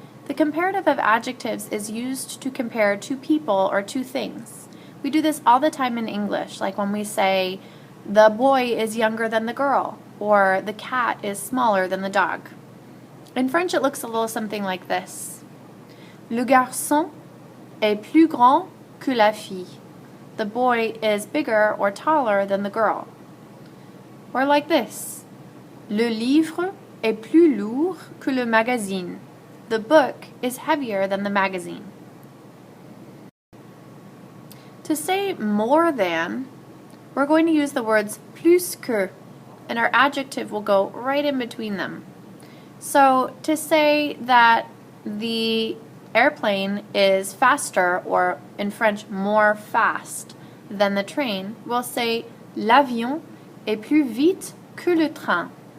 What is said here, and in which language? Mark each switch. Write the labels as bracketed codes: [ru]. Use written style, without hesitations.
[en] The comparative of adjectives is used to compare two people or two things. We do this all the time in English, like when we say, the boy is younger than the girl, or the cat is smaller than the dog. In French it looks a little something like this. [fr] Le garçon est plus grand que la fille. [en] The boy is bigger or taller than the girl. Or like this. [fr] Le livre est plus lourd que le magazine. [en] The book is heavier than the magazine. To say more than, we're going to use the words plus que, and our adjective will go right in between them. So to say that the airplane is faster, or in French, more fast than the train, we'll say [fr] l'avion est plus vite que le train.